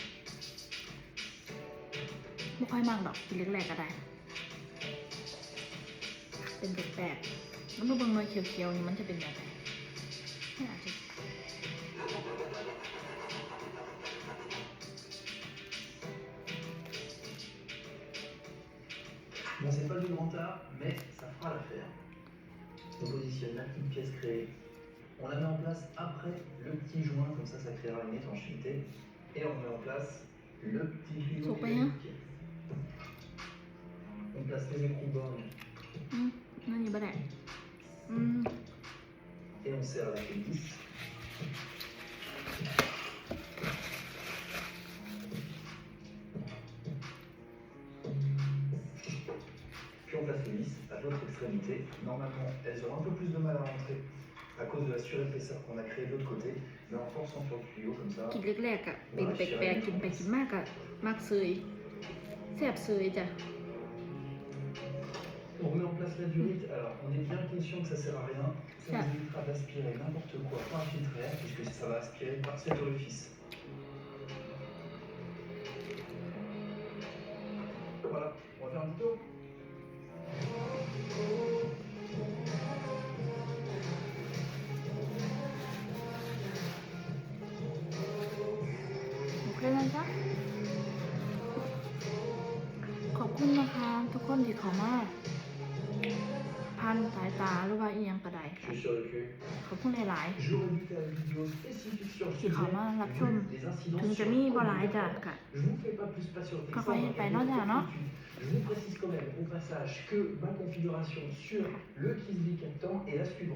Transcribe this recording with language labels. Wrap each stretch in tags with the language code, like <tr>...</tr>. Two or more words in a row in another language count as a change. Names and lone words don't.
<tts>ไม่ค่อยมากดอกกินแรกๆก็ได้ เป็นแปลกๆแล้วเมื่อบางหน่วยเขียวๆนี่มันจะเป็นแบบไหนไม่อาจจะ</tts> <fr>Bon, c'est pas du grand art, mais ça fera l'affaire. On positionne la petite pièce créée. On la met en place après le petit joint, comme ça créera une étanchéité. Et on met en place le petit tuyau Faut pas rien. métallique. On place les écrous-bornes</fr> <tts>นั่นนี่บ่ได้</tts> <fr>et on serre la vis. Puis on place les vis à l'autre extrémité. Normalement, elles auront un peu plus de mal à rentrer à cause de la surépaisseur qu'on a créée de l'autre côté, mais en forçant sur le tuyau comme ça.</fr> <tts>กินแรกๆก็เป็นแปลกๆกินไปกินมากก็มักเซยแซ่บเซยจ้ะ</tts> <fr>On remet en place la durite. Alors, on est bien conscient que ça sert à rien. Ça nous évitera d'aspirer n'importe quoi par un filtre à air, puisque ça va aspirer par cet orifice. Voilà, on va faire un petit tour.</fr> <tts>โอเคนะจ๊ะขอบคุณนะคะทุกคนที่เข้ามาพันสายตาหรือว่าอีหยังก็ได้</tts> <fr>Je suis sur le cul.</fr> <tts>ขอบคุณหลาย</tts> <fr>J'aurais dû faire une vidéo spécifique sur le</fr> <tts>ๆที่</tts> <fr>sujet.</fr> <tts>เข้ามารับชม</tts> <fr>Les incidences</fr> <tts>ถึงจะ</tts> <fr>sur</fr> <tts>มี</tts> <fr>le</fr> <tts>บ่หลายจ้ะ</tts> <fr>produit.</fr> <tts>กะ</tts> <fr>Je vous fais pas plus patienter que</fr> <tts>ก็</tts> <fr>ça,</fr> <tts>ค่อย</tts> <fr>on</fr> <tts>เฮ็ด</tts> <fr>va</fr> <tts>ไป</tts> <fr>faire</fr> <tts>เนาะ</tts> <fr>une</fr> <tts>จ้ะ</tts> <fr>petite</fr> <tts>เนาะ</tts> <fr>étude. Je vous précise quand même au passage que ma configuration sur le Kisby captant est la suivante.</fr>